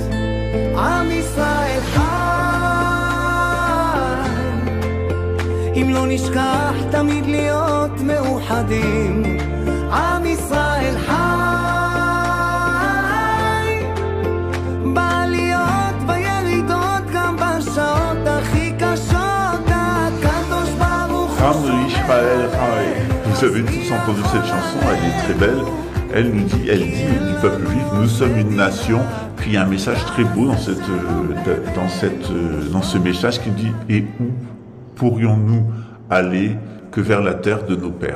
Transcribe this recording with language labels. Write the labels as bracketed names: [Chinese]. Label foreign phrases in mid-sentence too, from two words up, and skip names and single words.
[Hebrew] עם ישראל חי, אם לא נשכח תמיד להיות מאוחדים. עם ישראל חי, בעליות בירידות, גם בשעות הכי קשות, הקדוש ברוך הוא Israël. [French] Vous avez tous entendu cette chanson, elle est très belle. Elle dit du peuple juif, nous sommes une nation. Puis il y a un message très beau dans ce message qui dit: et où pourrions-nous aller que vers la terre de nos pères?